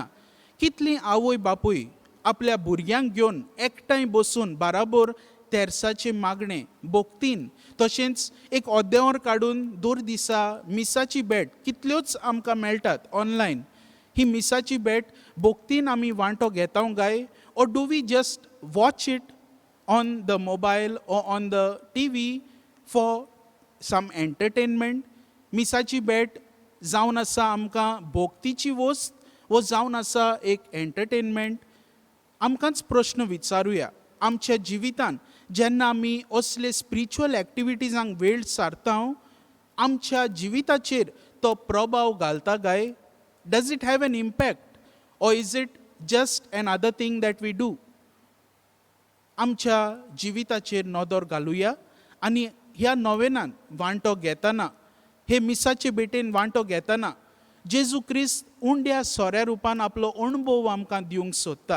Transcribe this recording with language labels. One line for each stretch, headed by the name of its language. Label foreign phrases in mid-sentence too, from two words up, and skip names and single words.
Konkani: कितलीं आवय बापूय आपल्या भुरग्यांक घेवन एकठांय बसून बाराबर तेर्साचें मागणें बोगतीन, तशेंच एक अर्देवर काडून दर दिसा मिसाची भेट कितल्योच आमकां मेळटात ऑनलायन. ही मिसाची भेट बोगतीन आमी वांटो घेता काय,
English: or do we just watch it on the mobile or on the TV for some entertainment?
Konkani: मिसाची भेट जावन आसा आमकां भोगतीची वस्त वो जावन आसा एक एंटरटेनमेंट? आमकांच प्रश्न विचारुया. आमच्या जिवितान जेन्ना आमी असले स्पिरिच्युअल एक्टिविटीजांक वेळ सारता, आमच्या जिविताचेर तो प्रभाव घालता काय?
English: does it have an impact or is it just another thing that we do?
Konkani: आमच्या जिविताचेर नदर घालुया आनी ह्या नोवेनान वांटो घेतना, हे मिसाचे भेटेन वांटो घेतना जेजू क्रिस्त उंड्या सोऱ्या रुपान आपलो अणभव आमकां दिवंक सोदता.